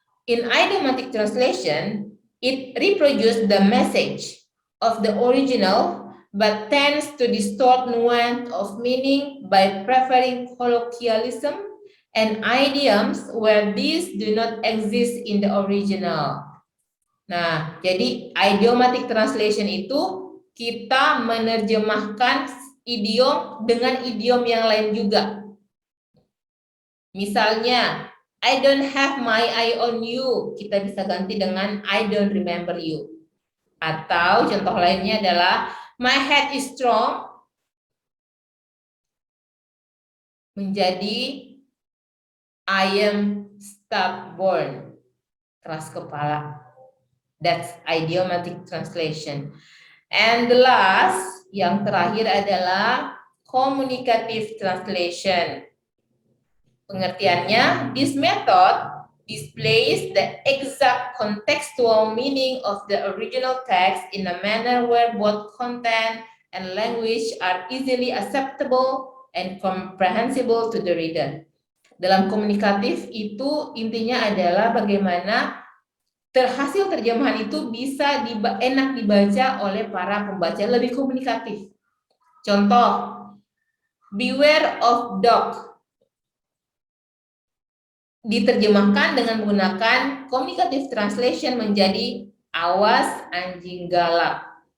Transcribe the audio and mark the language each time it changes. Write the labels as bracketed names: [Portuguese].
[English] In idiomatic translation, it reproduces the message of the original but tends to distort nuance of meaning by preferring colloquialism and idioms where these do not exist in the original. [Indonesian] Nah, jadi idiomatic translation itu kita menerjemahkan idiom dengan idiom yang lain juga. Misalnya, [English] I don't have my eye on you. [Indonesian] Kita bisa ganti dengan [English] I don't remember you. [Indonesian] Atau contoh lainnya adalah [English] my head is strong. [Indonesian] Menjadi [English] I am stubborn. [Indonesian] Keras kepala. [English] That's idiomatic translation. And the last, [Indonesian] yang terakhir adalah [English] communicative translation. [Indonesian] Pengertiannya, [English] this method displays the exact contextual meaning of the original text in a manner where both content and language are easily acceptable and comprehensible to the reader. [Indonesian] Dalam komunikatif itu intinya adalah bagaimana hasil terjemahan itu bisa enak dibaca oleh para pembaca, lebih komunikatif. Contoh, [English] beware of dog [Indonesian] diterjemahkan dengan menggunakan communicative translation menjadi awas anjing galak.